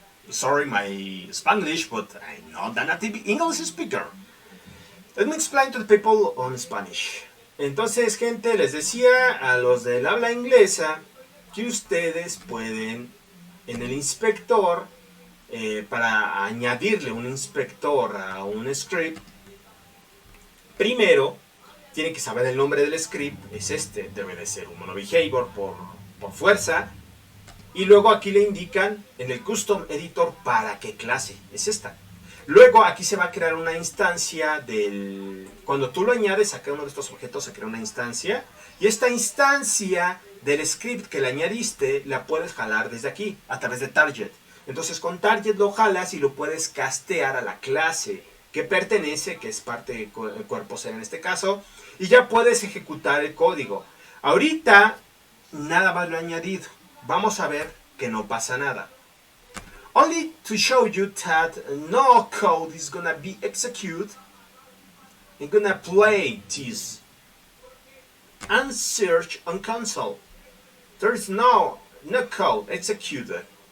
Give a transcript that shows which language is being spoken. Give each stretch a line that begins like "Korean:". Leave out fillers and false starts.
English: Sorry my Spanglish, but I'm not a native English speaker. Let me explain to the people on Spanish.
Spanish: Entonces, gente, les decía a los del habla inglesa que ustedes pueden en el inspector, para añadirle un inspector a un script, primero tienen que saber el nombre del script, es este, debe de ser un monobehavior por fuerza, y luego aquí le indican en el custom editor para qué clase, es esta. Luego aquí se va a crear una instancia del... Cuando tú lo añades a cada uno de estos objetos se crea una instancia, y esta instancia del script que le añadiste la puedes jalar desde aquí, a través de target. Entonces con target lo jalas y lo puedes castear a la clase que pertenece, que es parte del cuerpo ser en este caso, y ya puedes ejecutar el código. Ahorita nada más lo he añadido. Vamos a ver que no pasa nada.
English: Only to show you that no code is gonna be executed, I'm gonna play this and search on console. There is no code executed.